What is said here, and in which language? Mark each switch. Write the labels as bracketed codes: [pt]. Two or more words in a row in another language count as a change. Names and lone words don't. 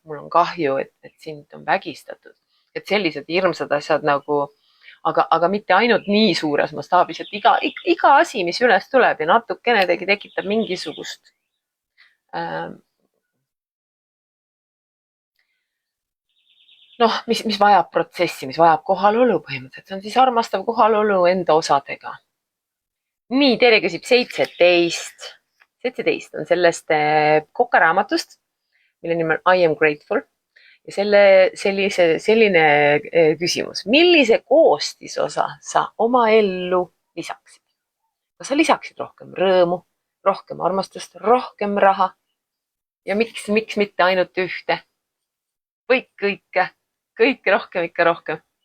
[et] Mul on kahju, et sind on vägistatud. Et sellised hirmsad asjad nagu, aga mitte ainult nii suures mastaabis, et iga asi, mis üles tuleb ja natukene tekitab mingisugust mis vajab protsessi, mis vajab kohalolu põhimõtteliselt. See on siis armastav kohalolu enda osadega. Nii, Tere küsib 17. 17 on sellest Koka raamatust, mille nimi on I am grateful. Ja selline küsimus. Millise koostisosa sa oma ellu lisaksid? Kas sa lisaksid rohkem rõõmu, rohkem armastust, rohkem raha? Ja miks mitte ainult ühte? Või kõike rohkem, ikka rohkem.